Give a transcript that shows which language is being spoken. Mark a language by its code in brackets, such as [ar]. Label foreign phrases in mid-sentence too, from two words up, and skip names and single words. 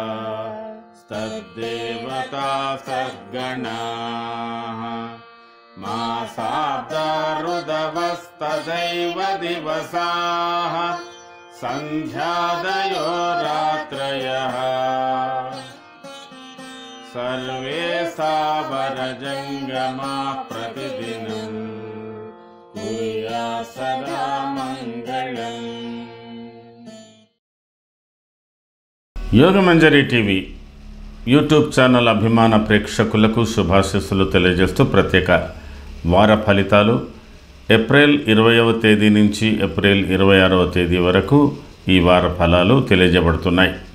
[sa] तद्देवता सद्गणाः मासाब्दा ऋदवस्तदैव दिवसाः सन्ध्यादयो रात्रयः सर्वे सावरजङ्गमा प्रतिदिनं कुर्यात् सदा मङ्गलम्। [te] యోగమంజరి టీవీ యూట్యూబ్ ఛానల్ అభిమాన ప్రేక్షకులకు శుభాశీస్సులు తెలియజేస్తూ ప్రత్యేక వార ఫలితాలు ఏప్రిల్ 20వ తేదీ నుంచి ఏప్రిల్ 26వ తేదీ వరకు ఈ వార ఫలాలు తెలియజేయబడుతున్నాయి.